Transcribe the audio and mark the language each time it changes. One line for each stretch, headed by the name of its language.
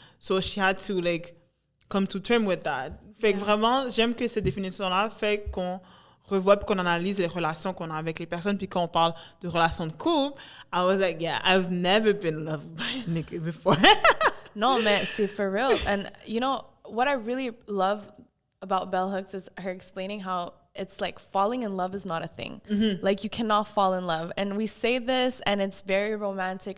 English: So she had to like come to terms with that.
French: Fait que vraiment, j'aime que cette définition-là fait qu'on revoit puis qu'on analyse les relations qu'on a avec les personnes. Puis quand on parle de relations de couple,
English: I was like, yeah, I've never been loved by a nigga before. No, man, c'est for real. And you know, what I really love about Bell Hooks is her explaining how it's like falling in love is not a thing. Mm-hmm. Like you cannot fall in love. And we say this and it's very romantic.